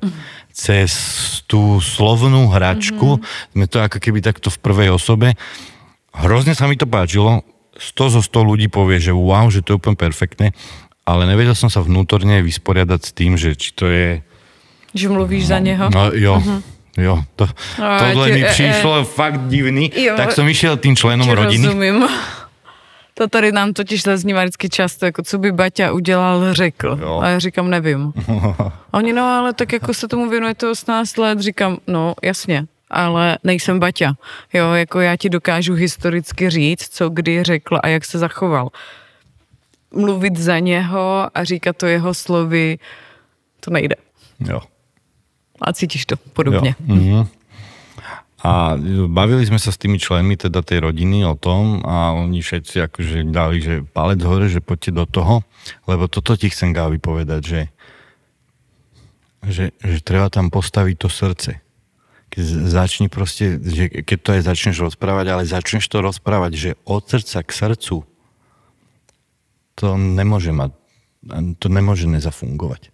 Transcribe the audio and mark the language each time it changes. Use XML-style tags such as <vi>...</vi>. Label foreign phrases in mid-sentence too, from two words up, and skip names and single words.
<sk>Cez tú slovnú hračku, sme to ako keby takto v prvej osobe. Hrozne sa mi to páčilo, 100 zo 100 ľudí povie, že wow, že to je úplne perfektné, ale nevedel som sa vnútorne vysporiadať s tým, že či to je... Že</sk> <cs>mluvíš za neho? No jo, tohle mi přišlo fakt divný,</cs> <sk>tak som išiel tým členom rodiny.</sk> <cs>Rozumím. To tady nám totiž zaznívá vždycky často, jako co by Baťa udělal, řekl. Jo. A já říkám, nevím. Oni, no ale tak jako se tomu věnujete 18 let, říkám, no jasně, ale nejsem Baťa. Jo, jako já ti dokážu historicky říct, co kdy řekl a jak se zachoval. Mluvit za něho a říkat to jeho slovy, to nejde. Jo. A cítiš to podobně. Jo.</cs> <sk>A bavili sme sa s tými členmi teda tej rodiny o tom a oni všetci akože dali, že palec hore, že poďte do toho, lebo toto ti chcem, Gávi, povedať, že treba tam postaviť to srdce. Keď začni proste, že keď to aj začneš rozprávať, ale začneš to rozprávať, že od srdca k srdcu to nemôže mať, to nemôže nezafungovať.</sk>